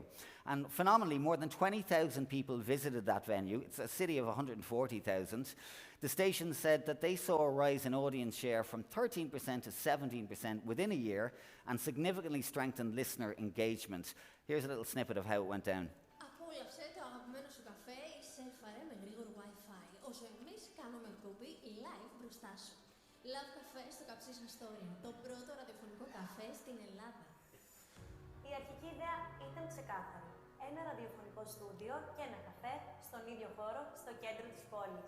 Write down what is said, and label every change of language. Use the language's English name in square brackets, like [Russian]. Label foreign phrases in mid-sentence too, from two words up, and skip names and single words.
[English] And phenomenally, more than 20,000 people visited that venue. It's a city of 140,000. The station said that they saw a rise in audience share from 13% to 17% within a year and significantly strengthened listener engagement. Here's a little snippet of how it went down. [Greek] Απόλαυσε το αγαπημένο σου καφέ σε φαρέ με γρήγορο Wi-Fi, όσο εμείς κάνουμε εκπομπή live μπροστά σου. Love Café στο Καψίς Αστόρια, το πρώτο ραδιοφωνικό καφέ στην Ελλάδα. Η αρχική ιδέα ήταν ξεκάθαρη. Ένα ραδιοφωνικό στούντιο και ένα καφέ στον ίδιο χώρο στο κέντρο της πόλης.